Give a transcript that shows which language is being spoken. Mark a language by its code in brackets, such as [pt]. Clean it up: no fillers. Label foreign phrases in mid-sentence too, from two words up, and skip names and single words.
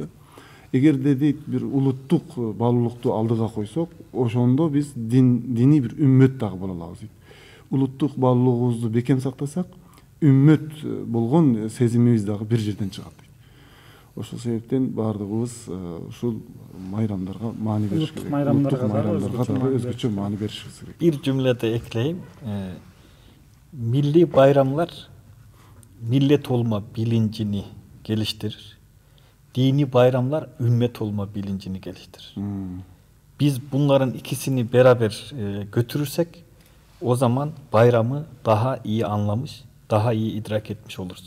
[ky] Эгерде дейт бир улуттук баалуулукту алдыга койсок, ошондо биз диний бир үммөт дагы боло алабыз дейт. Улуттук баалуулугубузду бекем сактасак, үммөт болгон сезимибиз дагы бир жерден чыгат дейт. Ошол себептен баардыгыбыз ушул майрамдарга маани бериш керек. Майрамдарга дагы өзгөчө маани беришибиз керек. [tr] Bir cümlede ekleyeyim. Milli bayramlar millet olma bilincini geliştirir. Dini bayramlar ümmet olma bilincini geliştirir. Biz bunların ikisini beraber götürürsek o zaman bayramı daha iyi anlamış, daha iyi idrak etmiş oluruz.